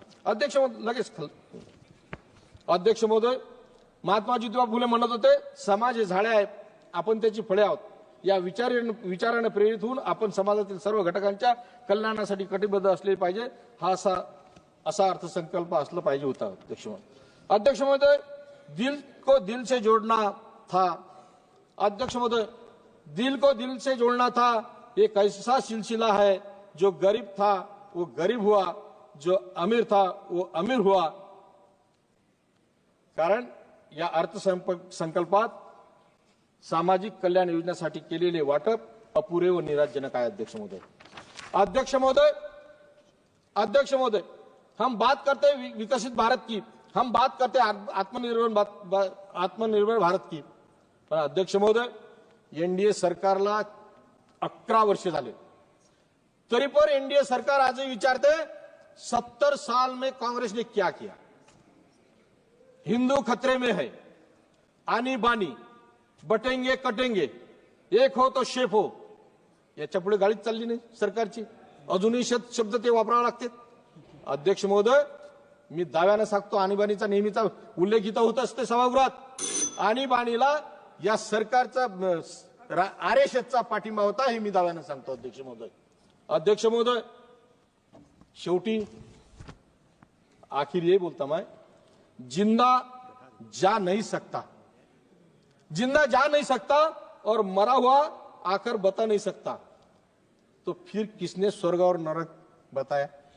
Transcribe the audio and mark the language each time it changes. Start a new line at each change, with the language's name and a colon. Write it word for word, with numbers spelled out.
Marathi: अध्यक्ष महोदय, लगेच खाल- अध्यक्ष महोदय, महात्मा ज्योतिबा फुले म्हणत होते, समाज हे झाडे आहे, आपण त्याची फळे आहोत. या विचार विचाराने प्रेरित होऊन आपण समाजातील सर्व घटकांच्या कल्याणासाठी कटिबद्ध असले पाहिजे. हा असा असा अर्थसंकल्प असला पाहिजे होता.
Hindi: अध्यक्ष महोदय अध्यक्ष महोदय दिल को दिल से जोडना था. अध्यक्ष महोदय, दिल को दिल से जोड़ना था, एक ऐसा सिलसिला है, जो गरीब था वो गरीब हुआ, जो अमीर था वो अमीर हुआ.
Marathi: कारण या अर्थसंप- संकल्पात सामाजिक कल्याण योजनेसाठी केलेले वाटप अपुरे व निराशजनक आहे.
Hindi: अध्यक्ष महोदय अध्यक्ष महोदय अध्यक्ष महोदय हम बात करते हैं वि- विकसित भारत की, हम बात करते हैं आत्म- आत्मनिर्भर बात- बा- आत्मनिर्भर भारत की.
Marathi: पण अध्यक्ष महोदय, एनडीए सरकारला अकरा वर्ष झाले, तरी पण एनडीए सरकार आजही विचारते,
Hindi: सत्तर साल में कांग्रेस ने क्या किया. हिंदू खतरे में है, आनी बानी, बटेंगे कटेंगे, एक हो तो शेफ हो.
Marathi: याच्या पुढे गाडीच चालली नाही सरकारची. अजूनही शत- शब्द ते वापरावे लागते. अध्यक्ष महोदय, मी दाव्यानं सांगतो, आणीबाणीचा नेहमीचा उल्लेख इथं होत असते सभागृहात. आणीबाणीला या सरकारचा अं, स- रा- आरएसएसचा पाठिंबा होता, हे मी दाव्यानं सांगतो.
Hindi: अध्यक्ष महोदय अध्यक्ष महोदय शेवटी आखिर ये बोलता मैं, जिंदा जा नहीं सकता, जिंदा जा नहीं सकता और मरा हुआ आकर बता नहीं सकता, तो फिर किसने स्वर्ग और नरक बताया.